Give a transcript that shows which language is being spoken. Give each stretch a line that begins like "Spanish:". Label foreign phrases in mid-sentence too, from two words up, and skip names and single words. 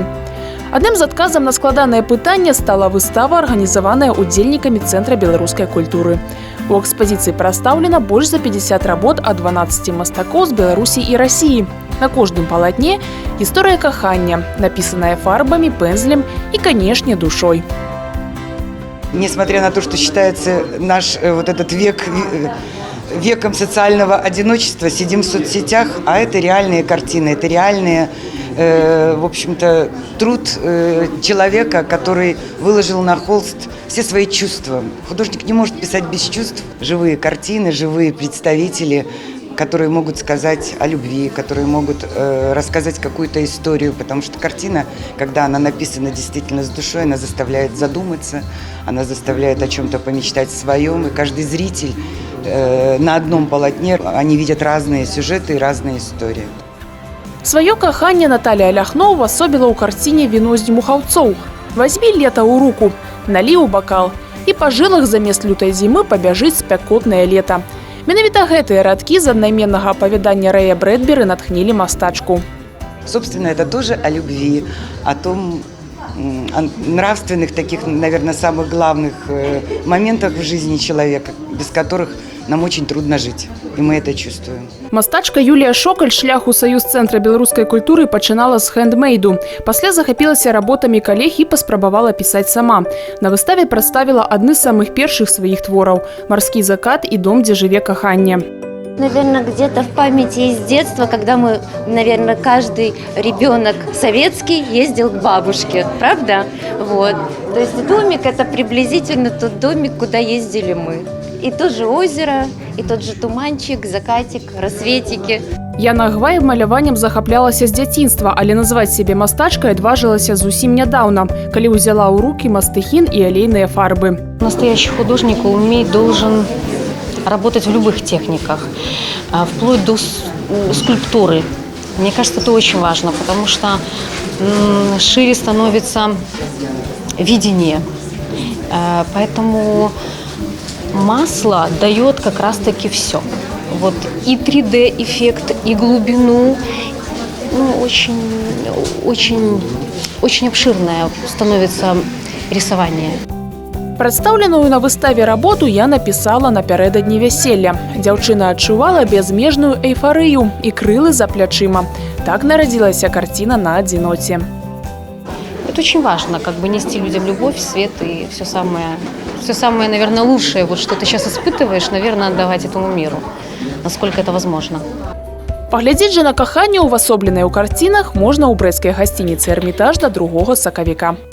Belarusian: Адным з адказам на складанае пытанне стала выстава, арганізаваная удзельнікамі Цэнтра беларускай культуры. У экспазіцыі прадстаўлена больш за 50 работ ад 12 мастакоў з Беларусі і Расіі. На кожным палатне гісторыя кахання, напісаная фарбамі, пензлем і, канешне, душой.
Russian: Несмотря на то, что считается наш вот этот век веком социального одиночества, сидим в соцсетях, а это реальные картины, это реальные, в общем-то, труд человека, который выложил на холст все свои чувства. Художник не может писать без чувств. Живые картины, живые представители, которые могут сказать о любви, которые могут рассказать какую-то историю, потому что картина, когда она написана действительно с душой, она заставляет задуматься, она заставляет о чем-то помечтать своем, и каждый зритель на одном полотне, они видят разные сюжеты и разные истории.
Belarusian: Сваё каханне Наталія Ляхно ўвасобіла ў карціне «Віно з дмухаўцоў». Вазьмі лета ў руку, налі ў бакал, і па жылах замест лютай зімы пабяжыць спякотнае лета. Менавіта гэтыя радкі з аднайменнага апавядання Рэя Брэдбері натхнілі мастачку.
Russian: Собственно, это тоже о любви, о том, о нравственных таких, наверное, самых главных моментах в жизни человека, без которых нам очень трудно жить, и мы это чувствуем.
Belarusian: Мастачка Юлія Шокаль шлях у Саюз Цэнтра беларускай культуры пачынала з хэндмейду. Пасля захапілася работамі калег і паспрабавала пісаць сама. На выставе прадставіла адны з самых першых сваіх твораў – «Марскі закат» і «Дом, дзе жыве каханне».
Russian: Наверное, где-то в памяти из детства, когда мы, наверное, каждый ребенок советский ездил к бабушке, правда? Вот. То есть домик – это приблизительно тот домик, куда ездили мы. И то же озеро, и тот же туманчик, закатик, рассветики.
Belarusian: Яна Гвай маляваннем захаплялася з дзяцінства, але назваць сябе мастачкай адважылася зусім нядаўна, калі ўзяла ў рукі мастыхін і алейныя фарбы.
Russian: Настоящий художник должен работать в любых техниках, вплоть до скульптуры. Мне кажется, это очень важно, потому что шире становится видение. Поэтому масло дает как раз-таки все. Вот и 3D-эффект, и глубину. Очень обширное становится рисование.
Belarusian: Прадстаўленую на выставе работу я напісала напярэдадні вяселля. Дзяўчына адчувала безмежную эйфарыю і крылы за плячыма. Так нарадзілася карціна на адзіноце.
Russian: Это очень важно, как бы нести людям любовь, свет и все самое, наверное, лучшее, вот что ты сейчас испытываешь, наверное, отдавать этому миру, насколько это возможно.
Belarusian: Паглядзець жа на каханне, увасобленае ў карцінах, можна ў брэсцкай гасцініцы «Эрмітаж» да 2 сакавіка.